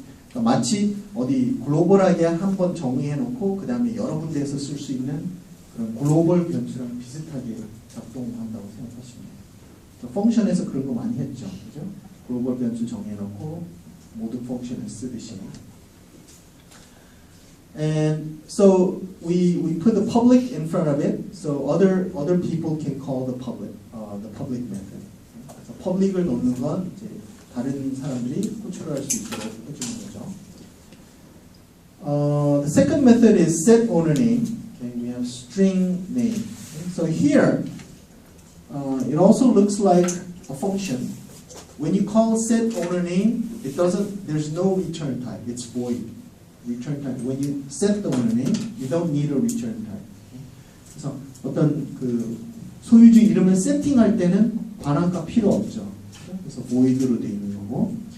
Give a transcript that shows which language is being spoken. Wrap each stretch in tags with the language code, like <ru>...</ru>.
<ko>그러니까 마치 어디 글로벌하게 한번 정의해 놓고 그 다음에 여러 군데에서 쓸 수 있는 그런 글로벌 변수랑 비슷하게 작동한다고 생각하시면 돼요. 펑션에서 그런 거 많이 했죠. 그죠? 글로벌 변수 정해놓고 모두 펑션을 쓰듯이.</ko> <en>And so we put the public in front of it, so other people can call the public method.</en> <ko>그래서 public을 놓는 건 이제 다른 사람들이 호출할 수 있도록 해주는 거죠.</ko> <en>The second method is set owner name. Okay, we have string name. Okay, so here, it also looks like a function. When you call set owner name, there's no return type. It's void. Return type. When you set the owner name, you don't need a return type. Okay?</en> <ko>그래서 어떤 그 소유주 이름을 세팅할 때는 반환값 필요 없죠. 그래서 void로 돼 있는 거고.</ko>